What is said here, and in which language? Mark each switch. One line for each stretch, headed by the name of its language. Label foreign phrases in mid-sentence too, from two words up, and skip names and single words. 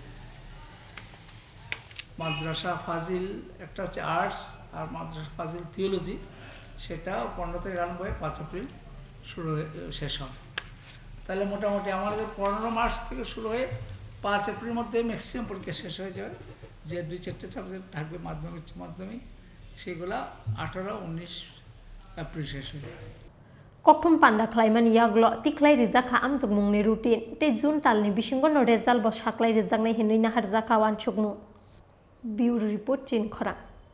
Bangla: মাদ্রাসা ফাজিল একটা হচ্ছে আর্টস, আর মাদ্রাসা ফাজিল থিওলজি, সেটা 15 তারিখ আরম্ভ হয়ে 5 এপ্রিল শেষ হবে। তাহলে মোটামুটি আমাদের 15 মার্চ থেকে শুরু হয়ে 5 এপ্রিলের মধ্যে ম্যাক্সিমাম পরীক্ষা শেষ হয়ে যাবে। যে 2-4টে সাবজেক্ট থাকবে মাধ্যমিক উচ্চ মাধ্যমিক, সেগুলা 18-19 এপ্রিল শেষ হয়ে যাবে।
Kok Borok: kokthum panda khlaimani yaglo tiklai rijaka amjokmungni routine te June talni bisingono result bo saklai rijaknai hinui na harjaka wansukmu.
English: Bureau report Chin Khora।